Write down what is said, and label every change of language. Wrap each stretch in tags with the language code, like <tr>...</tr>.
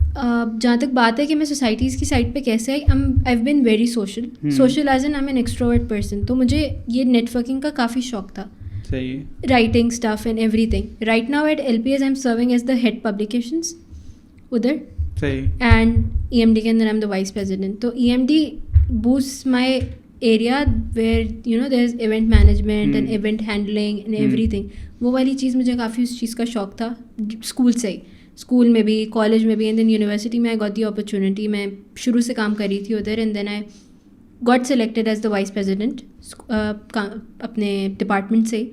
<ur>جہاں تک بات ہے کہ میں سوسائٹیز کی سائڈ پہ کیسے</ur> <en>I have been very social as an an extrovert person.</en> <ur>تو مجھے یہ نیٹ ورکنگ کا کافی شوق تھا, writing stuff and every thing.</ur> <en>right now at LPS I am serving as the head publications ادھر, and</en> <ur>EMD کے اندر</ur> <en>I am the vice president. تو EMD boost my area where there's event management and event handling and everything.</en> <ur>وہ والی چیز مجھے کافی اس چیز کا شوق تھا اسکول سے ہی, اسکول میں بھی, کالج میں بھی, اینڈ دین یونیورسٹی میں</ur> <en>I got the opportunity.</en> <ur>میں شروع سے کام کر رہی تھی ادھر,</ur> <en>and then I got selected as the vice president</en> <ur>اپنے ڈپارٹمنٹ سے.</ur>